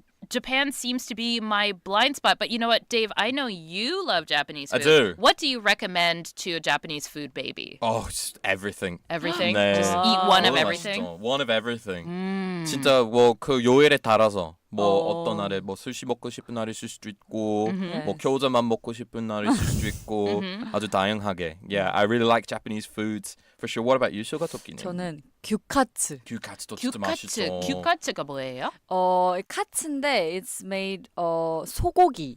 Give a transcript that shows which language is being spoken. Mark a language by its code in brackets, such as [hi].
[en] Japan seems to be my blind spot. But you know what, Dave? I know you love Japanese food. I do. What do you recommend to a Japanese food baby? Oh, just everything. Everything? [ko] 네. [en] Just eat one of [ko] 너무 [en] everything? [ko] 맛있죠. [en] One of everything. [ko] 진짜 뭐 그 요일에 따라서 어떤 날에 스시 먹고 싶은 날이 있을 수도 있고 뭐 겨자만 먹고 싶은 날이 있을 수도 있고 아주 다양하게. [en] Yeah, I really like Japanese foods for sure. What about you, 슈가토끼님? [ko] 저는 규카츠. 규카츠도 진짜 맛있죠. 규카츠가 뭐예요? 카츠인데 [en] it's made [ko] 소고기.